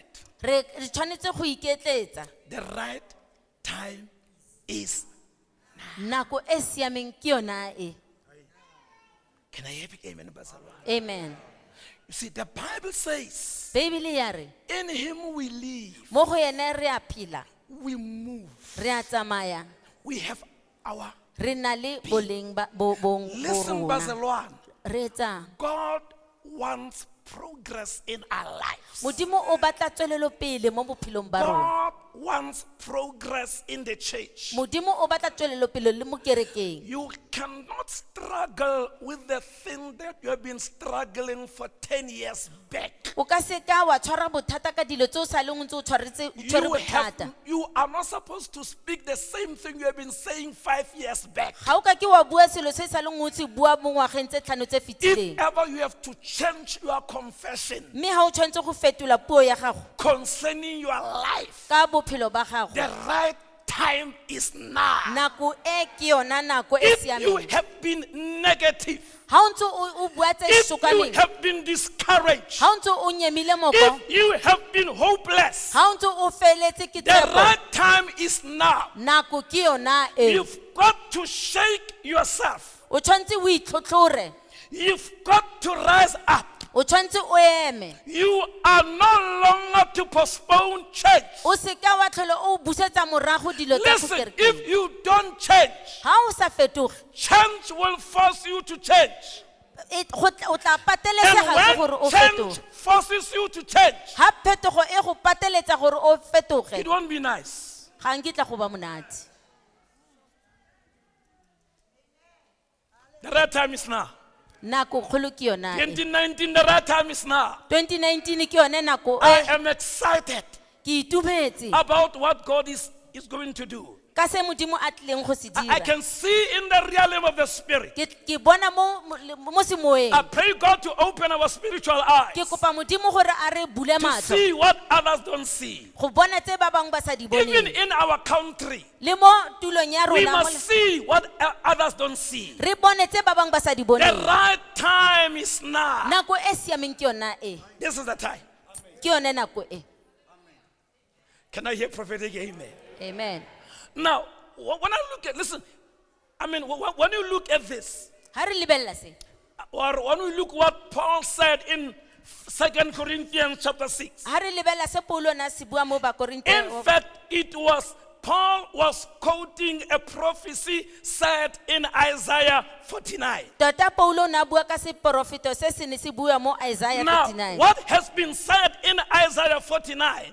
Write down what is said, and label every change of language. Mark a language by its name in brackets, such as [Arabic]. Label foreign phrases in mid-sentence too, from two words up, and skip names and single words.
[Tswana] re tshwanetse go iketletsa [English] The right time is. [Tswana] nako e siameng ke yona e [English] Can I hear big amen, Bazalwa? amen You see, the Bible says, [Tswana] bibele ya re [English] in Him we live, [Tswana] mo go ene re a phela [English] we move, [Tswana] re a tsamaya [English] we have our. [Tswana] re na le boleng ba bo [English] Listen, [Tswana] rona Bazalwa, re etsang [English] God wants progress in our lives. [Tswana] modimo o batla tswelelo pele mo bophelong ba rona [English] God wants progress in the church. [Tswana] modimo o batla tswelelo pele le mo kerekeng [English] You cannot struggle with the thing that you have been struggling for 10 years back. [Tswana] o ka se ka wa tshwara bothata ka dilo tse o sa leng ntse o tshware bothata [English] You are not supposed to speak the same thing you have been saying 5 years back. [Tswana] ga o ka ke wa bua selo se sa leng o se bua mo ngwageng tse tlhano tse [English] If [Tswana] fetileng [English] ever you have to change your confession [Tswana] mme ga o tshwanetse go fetola puo ya gago [English] concerning your life, [Tswana] ka bophelo ba gago [English] the right time is now. [Tswana] nako e ke yona nako e [English] If you [Tswana] siameng [English] have been negative, [Tswana] ga o ntse o bua tse [English] if you [Tswana] sokameng [English] have been discouraged, [Tswana] ga o ntse o nyemile moko [English] if you have been hopeless, [Tswana] ga o ntse o feletse ke [English] the [Tswana] tshepo [English] right time is now. [Tswana] nako ke yona e [English] You've got to shake yourself. [Tswana] o tshwanetse o itlhotlhore [English] You've got to rise up. [Tswana] o tshwanetse o eme [English] You are no longer to postpone change. [Tswana] o se ka wa tlhole o busetsa morago dilo tsa go [English] Listen, [Tswana] kerekeng [English] if you don't change, [Tswana] ga o sa fetoge [English] change will force you to change. [Tswana] O tla [English] And [Tswana] patelesega ke gore o [English] when change [Tswana] fetoge. [English] forces you to change, [Tswana] Ha phetogo e go pateletsa gore o fetoge, [English] it won't be nice. [Tswana] ga nkitla go ba monate. [English] The right time is now. [Tswana] Nako kgolo ke yona e. [English] 2019, the right time is now. [Tswana] 2019 ke yone nako [English] I [Tswana] e [English] am excited [Tswana] ke itumetse [English] about what God is going to do. [Tswana] ka se modimo a tlileng go se [English] I [Tswana] dira. [English] can see in the realm of the Spirit. [Tswana] Ke bona mo semoeng. [English] I pray God to open our spiritual eyes [Tswana] Ke kopa modimo gore a re bule [English] to [Tswana] matlho [English] see what others don't see. [Tswana] go bona tse ba bangwe ba sa di [English] Even [Tswana] boneng. [English] in our country, [Tswana] Le mo tulong ya [English] we [Tswana] rona mo [English] must see what others don't see. [Tswana] re bone tse ba bangwe ba sa di [English] The [Tswana] boneng. [English] right time is now. [Tswana] Nako e siameng ke yona e. [English] This is the time. [Tswana] Ke yone nako e. [English] Can I hear prophetic amen? Amen. Now, when I look at, listen, I mean, when you look at this, [Tswana] Ha re lebella se. [English] or when we look what Paul said in 2 Corinthians chapter 6, [Tswana] Ha re lebella se Paulo na se bua mo ba Korinte. [English] in fact, Paul was quoting a prophecy said in Isaiah 49. [Tswana] Tota Paulo na bua ka se profeto se se ne se bua mo Isaiah [English] Now, [Tswana] 39. [English] what has been said in Isaiah 49,